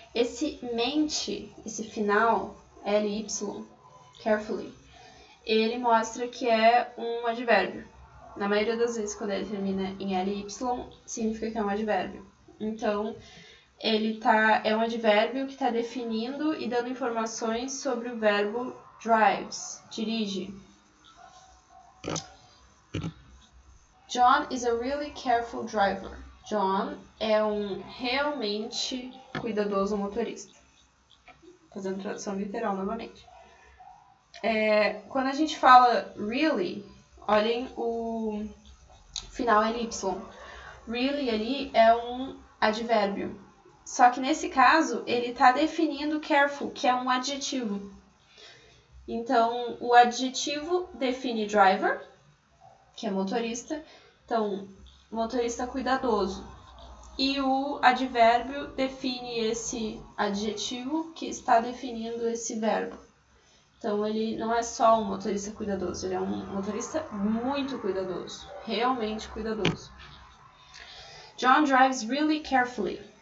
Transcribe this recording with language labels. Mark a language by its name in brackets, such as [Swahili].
[Portuguese] Esse mente, esse final, ly, carefully, ele mostra que é um advérbio. Na maioria das vezes, quando ele termina em ly, significa que é um advérbio. Então, é um advérbio que está definindo e dando informações sobre o verbo drives, dirige. [English] John is a really careful driver. [Portuguese] John é um realmente cuidadoso motorista. Fazendo tradução literal novamente. Quando a gente fala really, olhem o final ly. Really ali é um advérbio. Só que nesse caso, ele está definindo careful, que é um adjetivo. Então, o adjetivo define driver, que é motorista. Então, motorista cuidadoso. E o advérbio define esse adjetivo que está definindo esse verbo. Então, ele não é só um motorista cuidadoso, ele é um motorista muito cuidadoso, realmente cuidadoso. [English] John drives really carefully.